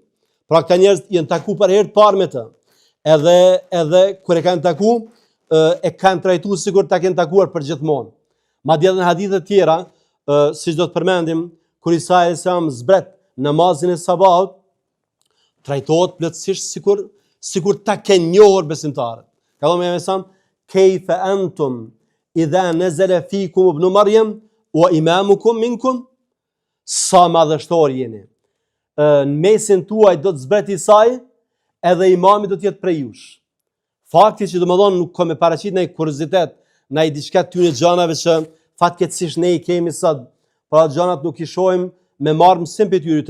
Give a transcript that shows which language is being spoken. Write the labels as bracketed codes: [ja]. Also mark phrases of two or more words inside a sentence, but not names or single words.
[sq] Pra këta njerëz janë takuar për herë të parë me të. Edhe kur e kanë takuar, e kanë trajtuar sikur ta kenë takuar për gjithmonë. Madje edhe në hadithe të tjera, siç do të përmendim, kur Isa [ar] عليه السلام [sq] zbret namazin e sabahut, trajtohet plotësisht sikur ta kenë njohur besimtarët. Ka thënë me sa [ar] كيف أنتم إذا نزل فيكم ابن مريم وإمامكم منكم, [sq] sa madhështor jeni. Në mesin tuaj do të zbret Isai, edhe imami do të jetë prej jush. Fakti që domethënë nuk ka me paraqit në kuriozitet, në diçka të tyre gjanave që fatkeqësisht ne i kemi sot, pra gjanat nuk i shohim me marrë mësim për tyre.